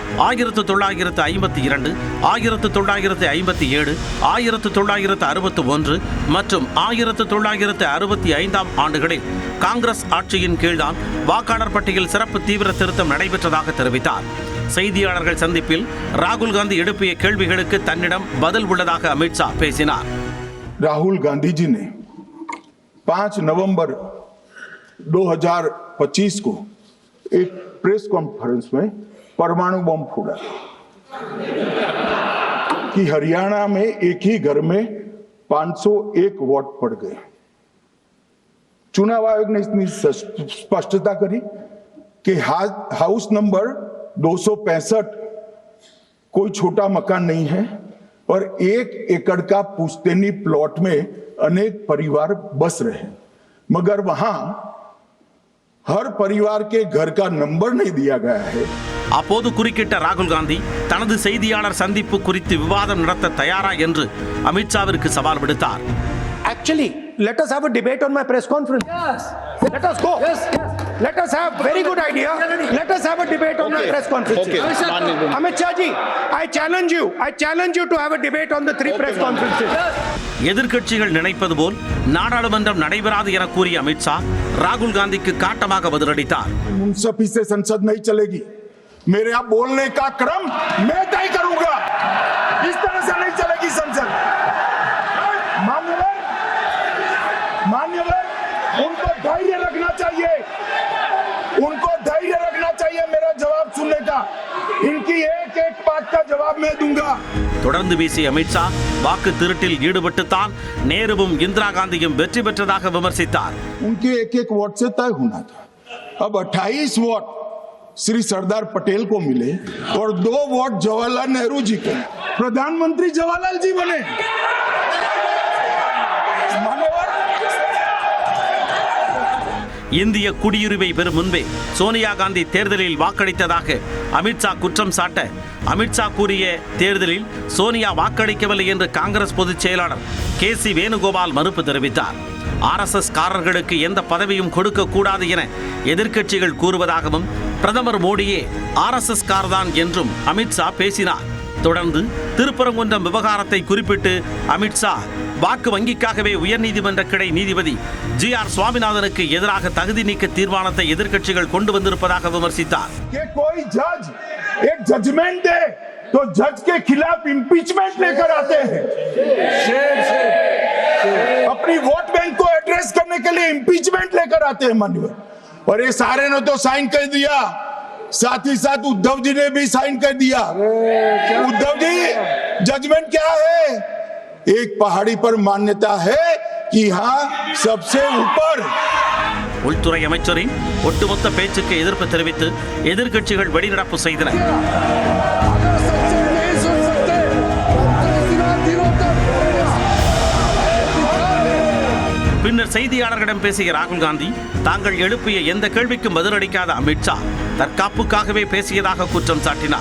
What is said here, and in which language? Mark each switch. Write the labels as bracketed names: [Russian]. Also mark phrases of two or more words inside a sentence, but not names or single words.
[Tamil] 1952, 1957, 1961 மற்றும் 1965 ஆண்டுகளில் காங்கிரஸ் ஆட்சியின் கீழ்தான் வாக்காளர் பட்டியல் சிறப்பு தீவிர திருத்தம் நடைபெற்றதாக தெரிவித்தார். செய்தியாளர்கள் சந்திப்பில் ராகுல் காந்தி எழுப்பிய கேள்விகளுக்கு தன்னிடம் பதில் உள்ளதாக அமித்ஷா பேசினார். [Hindi] राहुल गांधी जी ने 5 नवंबर 2025 को एक [English] press conference [Hindi] में परमाणु बम फोड़ा कि हरियाणा में एक ही घर में 501 वोट पड़ गए। चुनाव आयोग ने इतनी स्पष्टता करी कि [English] house number [Hindi] 265 कोई छोटा मकान नहीं है और 1 एकड़ का पुश्तैनी प्लॉट में अनेक परिवार बस रहे हैं, मगर वहां हर परिवार के घर का नंबर नहीं दिया गया है। [Tamil] அப்போது குறுக்கிட்ட ராகுல் காந்தி தனது செய்தியாளர் சந்திப்பு குறித்து விவாதம் நடத்த தயாரா என்று அமித்ஷாவிற்கு சவால் விடுத்தார். [English] Actually, let us have a debate on my press conference. Yes. Let us go. Yes. Let us have very good idea. Let us have a debate on my press conference. Okay. Amit Shah ji, I challenge you to have a debate on the 3 press conferences. [Tamil] எதிர்க்கட்சிகள் நினைப்பது போல் நாடாளுமன்றம் நடைபெறாது என கூறிய அமித்ஷா ராகுல் காந்திக்கு காட்டமாக பதிலளித்தார். [Hindi] मुंसफी से संसद नहीं चलेगी, मेरे यहाँ बोलने का क्रम मैं तय करूंगा, इस तरह से नहीं चलेगी संसद। मान्यवर, उनको धैर्य रखना चाहिए, मेरा जवाब सुनने का। इनकी एक एक बात का जवाब मैं दूंगा. [Tamil] தொடர்ந்து பேசிய அமித்ஷா வாக்கு திருட்டில் ஈடுபட்டுத்தான் நேருவும் இந்திரா காந்தியும் வெற்றி பெற்றதாக விமர்சித்தார். [Hindi] उनके एक एक वोट से तय होना था। अब 28 वोट श्री सरदार पटेल को मिले और 2 वोट जवाहरलाल नेहरू जी को, प्रधानमंत्री जवाहरलाल जी बने। [Tamil] இந்திய குடியுரிமை பெறும் முன்பே சோனியா காந்தி தேர்தலில் வாக்களித்ததாக அமித்ஷா குற்றம் சாட்ட, அமித்ஷா கூறிய தேர்தலில் சோனியா வாக்களிக்கவில்லை என்று காங்கிரஸ் பொதுச் செயலாளர் KC வேணுகோபால் மறுப்பு தெரிவித்தார். RSS காரர்களுக்கு எந்த பதவியும் கொடுக்க கூடாது என எதிர்க்கட்சிகள் கூறுவதாகவும் பிரதமர் மோடியே RSS கார்தான் என்றும் அமித்ஷா பேசினார். தொடர்ந்து திருப்பரங்குன்றம் விவகாரத்தை குறிப்பிட்டு அமித்ஷா வாக்கு வங்கிக்காகவே உயர்நீதிமன்ற கிளை நீதிபதி GR சுவாமிநாதனுக்கு எதிராக தகுதி நீக்க தீர்மானத்தை எதிர்க்கட்சிகள் கொண்டு வந்திருப்பதாக விமர்சித்தார். [Hindi] एक जजमेंट दे तो जज के खिलाफ इंपीचमेंट लेकर आते हैं, अपनी [English] vote bank [Hindi] को एड्रेस करने के लिए इंपीचमेंट लेकर आते हैं माननीय। और ये सारे ने तो साइन कर दिया, साथ ही साथ उद्धव जी ने भी साइन कर दिया। उद्धव जी, जजमेंट क्या है? एक पहाड़ी पर मान्यता है कि हाँ सबसे ऊपर। [Tamil] உள்துறை அமைச்சரின் ஒட்டுமொத்த பேச்சுக்கு எதிர்ப்பு தெரிவித்து எதிர்க்கட்சிகள் வெளிநடப்பு செய்தன. பின்னர் செய்தியாளர்களிடம் பேசிய ராகுல் காந்தி தாங்கள் எழுப்பிய எந்த கேள்விக்கும் பதிலளிக்காத அமித்ஷா தற்காப்புக்காகவே பேசியதாக குற்றம் சாட்டினார்.